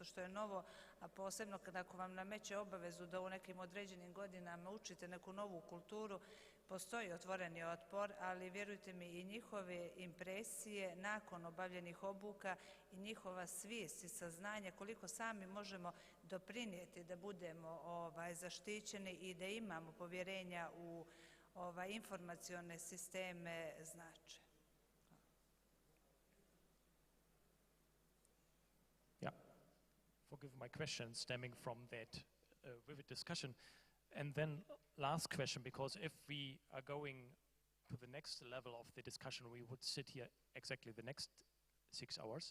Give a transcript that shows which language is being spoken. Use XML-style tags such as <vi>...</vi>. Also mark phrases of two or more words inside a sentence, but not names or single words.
<bs>što je novo, a posebno ako vam nameće obavezu da u nekim određenim godinama učite neku novu kulturu, postoji otvoreni otpor, ali vjerujte mi i njihove impresije nakon obavljenih obuka i njihova svijest i saznanje koliko sami možemo doprinijeti da budemo zaštićeni i da imamo povjerenja u informacione sisteme znače.</bs> <en>Yeah, forgive my question stemming from that vivid discussion. And then last question, because if we are going to the next level of the discussion, we would sit here exactly the next 6 hours.</en>